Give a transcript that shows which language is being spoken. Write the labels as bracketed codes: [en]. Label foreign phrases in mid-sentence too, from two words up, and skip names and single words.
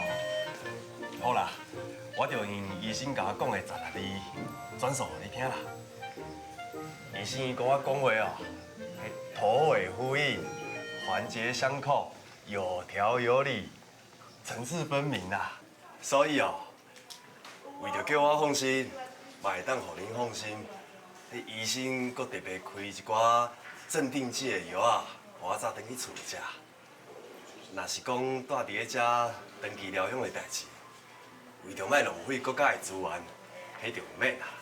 [nan] 好啦，我就用医生甲我讲的16字转述给你听啦。医生跟我讲话哦，头尾呼应，环节相扣，有条有理，层次分明啦。所以哦，为着叫我放心，嘛会当互恁放心，迄医生阁特别开一寡镇定剂的药啊，互我早回去厝里食。若是讲住伫咧遮长期疗养的代志，为着莫浪费国家的资源，迄就唔免啦。